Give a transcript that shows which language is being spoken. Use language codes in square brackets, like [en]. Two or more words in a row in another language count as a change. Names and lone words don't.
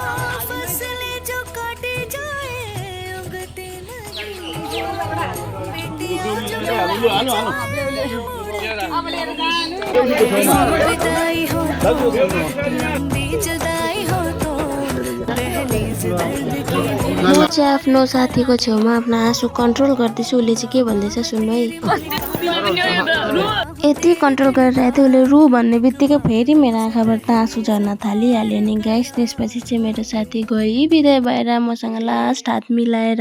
[hi] फसले जो काटे जाए उगते नहीं हो लंबी जुदाई हो तो दहलीज दर्द की [ne] म चाहिँ आफ्नो साथीको छेउमा आफ्नो आँसु कन्ट्रोल गर्दैछु। उसले चाहिँ के भन्दैछ सुन्नु है। यति कन्ट्रोल गरिरहेको थियो उसले रु भन्ने बित्तिकै फेरि मेरो आँखाबाट आँसु झर्न थालिहाल्यो नि गाइस। त्यसपछि चाहिँ मेरो साथी गई बिदाई भएर मसँग लास्ट हात मिलाएर।